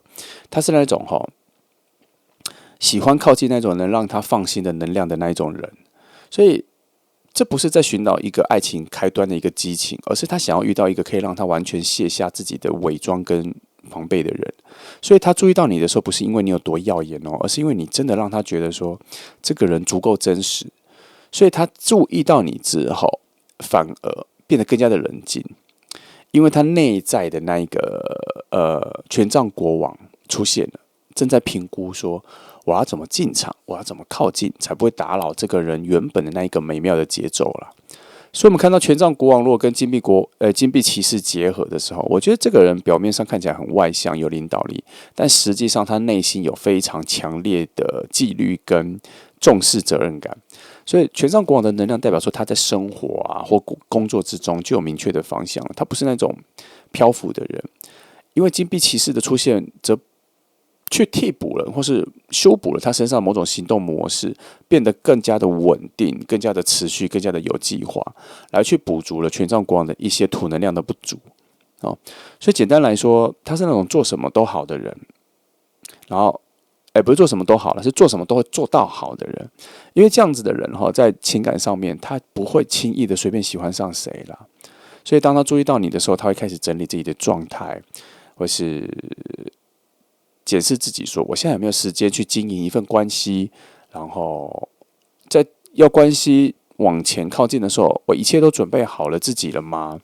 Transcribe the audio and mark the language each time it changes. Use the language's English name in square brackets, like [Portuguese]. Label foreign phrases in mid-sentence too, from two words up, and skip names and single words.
[Chinese] 他是那種喜歡靠近那種能讓他放心的能量的那一種人，所以這不是在尋找一個愛情開端的一個激情，而是他想要遇到一個可以讓他完全卸下自己的偽裝跟防備的人。所以他注意到你的時候，不是因為你有多耀眼哦，而是因為你真的讓他覺得說這個人足夠真實。所以他注意到你之後，反而變得更加的冷靜，因為他內在的那一個權杖國王出現了，正在評估說我要怎麼進場，我要怎麼靠近，才不會打擾這個人原本的那一個美妙的節奏啦。所以，我們看到權杖國王如果跟金幣騎士結合的時候，我覺得這個人表面上看起來很外向，有領導力，但實際上他內心有非常強烈的紀律跟重視責任感。所以，權杖國王的能量代表說他在生活啊或工作之中就有明確的方向，他不是那種漂浮的人。因為金幣騎士的出現，則去替補了或是修補了他身上某種行動模式，變得更加的穩定、更加的持續、更加的有計劃，來去補足了權杖國王的一些土能量的不足。所以簡單來說，他是那種做什麼都好的人，然後不是做什麼都好了，是做什麼都會做到好的人。因為這樣子的人在情感上面，他不會輕易的隨便喜歡上誰啦。所以當他注意到你的時候，他會開始整理自己的狀態，或是檢視自己說，我現在有沒有時間去經營一份關係，然後在要關係往前靠近的時候，我一切都準備好了自己了嗎？